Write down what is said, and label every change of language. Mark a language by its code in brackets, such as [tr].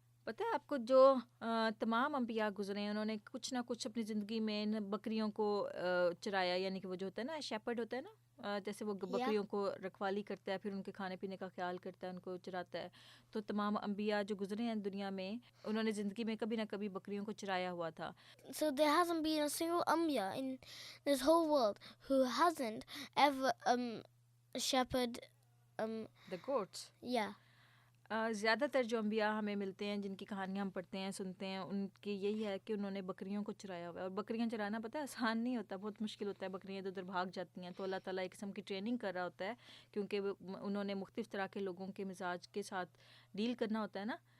[ur] پتہ ہے آپ کو، جو تمام انبیاء گزرے ہیں انہوں نے کچھ نہ کچھ اپنی زندگی میں بکریوں کو چرایا. یعنی کہ وہ جو ہوتا ہے نا شیپرڈ ہوتا ہے نا، جیسے وہ بکریوں کو رکھوالی کرتا ہے، پھر ان کے کھانے پینے کا خیال کرتا ہے، ان کو چراتا ہے. تو تمام انبیاء جو گزرے ہیں دنیا میں، انہوں نے زندگی میں کبھی نہ کبھی بکریوں کو چرایا ہوا تھا. [en] So there hasn't been a single Ambiya in this whole world who hasn't ever shepherded The goats. yeah. [ur] زیادہ تر جو انبیاء ہمیں ملتے ہیں، جن کی کہانیاں ہم پڑھتے ہیں سنتے ہیں، ان کی یہی ہے کہ انہوں نے بکریوں کو چرایا ہوا ہے. اور بکریاں چرانا پتہ ہے آسان نہیں ہوتا، بہت مشکل ہوتا ہے. بکریاں ادھر ادھر بھاگ جاتی ہیں، تو اللہ تعالیٰ ایک قسم کی ٹریننگ کر رہا ہوتا ہے، کیونکہ انہوں نے مختلف طرح کے لوگوں کے مزاج کے ساتھ ڈیل کرنا ہوتا ہے نا.